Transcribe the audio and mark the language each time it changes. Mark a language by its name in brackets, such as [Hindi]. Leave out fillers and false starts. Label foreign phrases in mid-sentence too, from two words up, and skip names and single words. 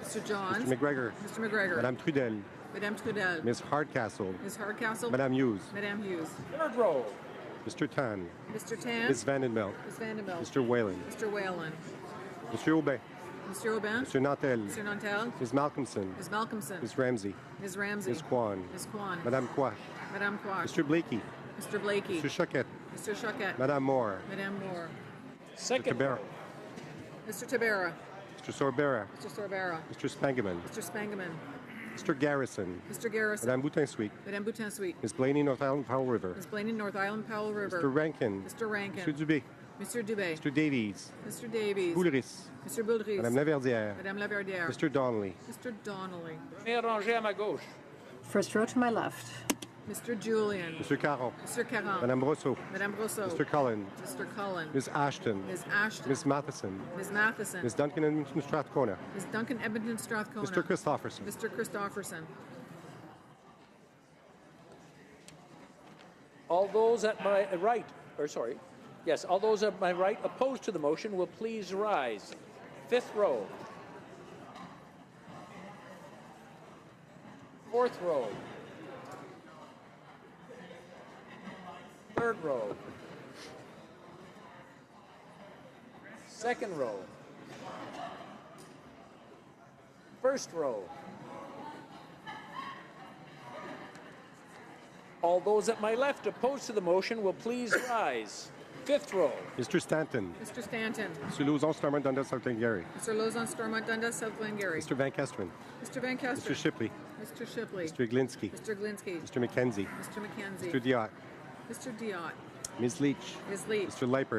[English] Mr. Johns. Mr. McGregor. Mr. McGregor. Madame Trudel. Madame Trudel. Ms. Hardcastle. Ms. Hardcastle. Madame Hughes. Madame Hughes. Third row. Mr. Tan. Mr. Tan. Ms. Vandenbelt. Ms. Vandenbelt. Mr. Whalen. Mr. Whalen. Mr. Aubin. Mr. Aubin. Mr. Nantel. Mr. Nantel. Ms. Malcolmson. Ms. Malcolmson. Ms. Ramsey. Ms. Ramsey. Ms. Kwan. Ms. Kwan. Madame Quach. Madame Quach. Mr. Blakey. Mr. Blakey. Mr. Choquette. Mr. Choquette. Madame Moore. Madame Moore. Second. Mr. Mr. Tabera. Mr. Sorbera. Mr. Sorbera. Mr. Spangeman. Mr. Spangeman. Mr. Garrison. Mr. Garrison. Madame Boutin-Sweet. Madame Boutin-Sweet. Ms. Blaney, North Island Powell River. Ms. Blaney, North Island, Powell River. Mr. Rankin. Mr. Rankin. Mr. Dubé. Mr. Dubé. Mr. Davies. Mr. Davies. Boulris. Mr. Boulris. Madame Laverdière. Madame Laverdière. Mr. Donnelly. Mr. Donnelly. [French] Première rangée à ma gauche. [English] First row to my left. Mr. Julian. Mr. Caron. Mr. Caron. Madame Brosseau. Madame Brosseau. Mr. Cullen. Mr. Cullen. Ms. Ashton. Ms. Ashton. Ms. Matheson. Ms. Matheson. Ms. Duncan Edmonton Strathcona. Ms. Duncan Edmonton Strathcona. Mr. Christopherson. Mr. Christopherson. All those at my right, all those at my right opposed to the motion will please rise. Fifth row. Fourth row. Third row. Second row. First row. All those at my left opposed to the motion will please rise. Fifth row. Mr. Stanton. Mr. Stanton. Mr. Lauzon, Stormont, Dundas, South Glengarry. Mr. Lozon, Stormont, Dundas, South Glengarry. Mr. Van Kesteren. Mr. Van Kester. Mr. Shipley. Mr. Shipley. Mr. Glinsky. Mr. Glinsky. Mr. McKenzie. Mr. McKenzie. Mr. Diot. Mr. Diot. Ms. Leach. Ms. Leach. Mr. Leipert.